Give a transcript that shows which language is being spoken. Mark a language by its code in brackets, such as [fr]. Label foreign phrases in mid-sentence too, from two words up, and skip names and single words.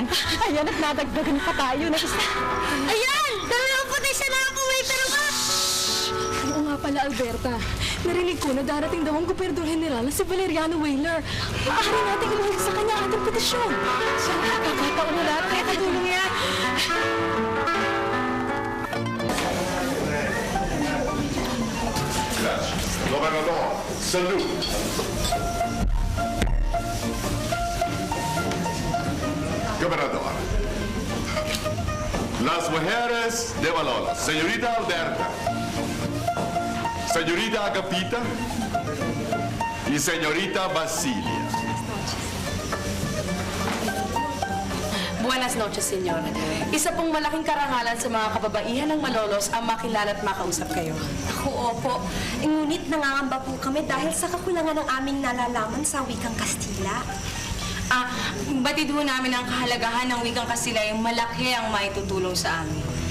[tl] Ayan, at nadagdagan pa tayo na isa. Ayan! Dalawang puti siya na ako, waiter ba? Oo nga pala, Alberta. Narinig ko na darating daw ang Gobernador General na si Valeriano Weyler. Maaari natin iluhog sa kanya ang ating petisyon. Siya ang nakakataon na lahat, kaya katulong yan. [es] Gobernador, salute. Gobernador, las mujeres de Malolos, señorita Alberta, señorita Agapita y señorita Basilia. Buenas noches, senyor. [tl] Isa pong malaking karangalan sa mga kababaihan ng Malolos ang makilala at makausap kayo. Ako, opo. Ngunit nangangamba po kami dahil sa kakulangan ng aming nalalaman sa wikang Kastila. Batid ho namin ang kahalagahan ng wikang Kastila ay malaki ang maitutulong sa amin.